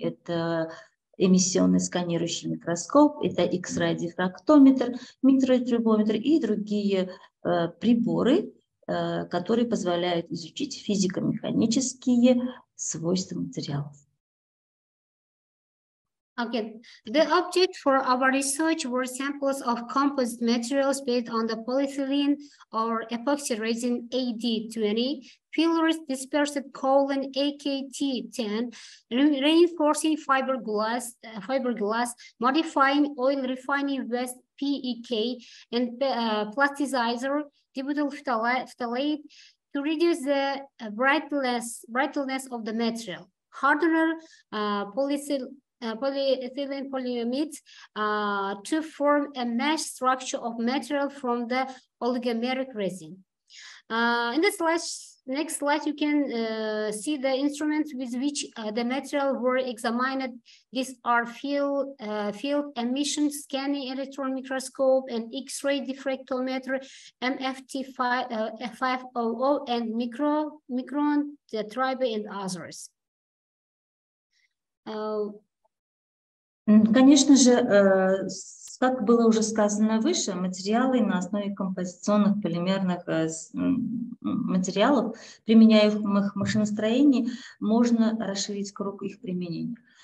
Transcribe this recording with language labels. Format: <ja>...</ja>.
<ru>Это эмиссионный сканирующий микроскоп, это X-ray дифрактометр, микротрубометр и другие приборы, которые позволяют изучить физико-механические свойства материалов.</ru> <en>Okay, the object for our research were samples of composite materials based on the polyethylene or epoxy resin AD20, fillers dispersed colon AKT10, reinforcing fiberglass, modifying oil refining West PEK, and plasticizer dibutyl phthalate to reduce the brightness of the material. Hardener polyethylene polyamides to form a mesh structure of material from the oligomeric resin. In this next slide, you can see the instruments with which the material were examined. These are field emission scanning electron microscope and X-ray diffractometer, MFT500 and micron tribe and others.</en> <ru>Конечно же, как было уже сказано выше, материалы на основе композиционных полимерных материалов, применяемых в машиностроении, можно расширить круг их применения.</ru>